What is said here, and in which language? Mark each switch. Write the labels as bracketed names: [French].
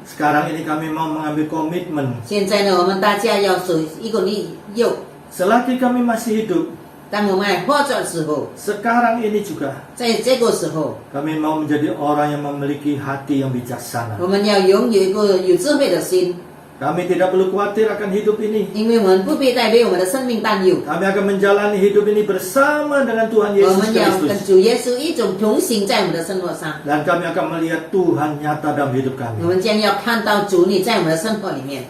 [Indonesian] Sekarang ini kami mau mengambil komitmen. [Chinese] 现在呢，我们大家要守一个利诱。 [Indonesian] Selagi kami masih hidup, [Chinese] 当我们还活着的时候， [Indonesian] sekarang ini juga [Chinese] 在这个时候， [Indonesian] kami mau menjadi orang yang memiliki hati yang bijaksana. [Chinese] 我们要拥有一个有智慧的心， [Indonesian] Kami tidak perlu khawatir akan hidup ini. [Chinese] 因为我们不必再为我们的生命担忧。 [Indonesian] Kami akan menjalani hidup ini bersama dengan Tuhan [Chinese] 我 [Indonesian] Yesus [Chinese] 们要跟 [Indonesian] Kristus. [Chinese] 主耶稣一种同行在我们的生活上， [Indonesian] Dan kami akan melihat Tuhan nyata dalam hidup [Chinese] 我 [Indonesian] kami. [Chinese] 们将要看到主你在我们的生活里面。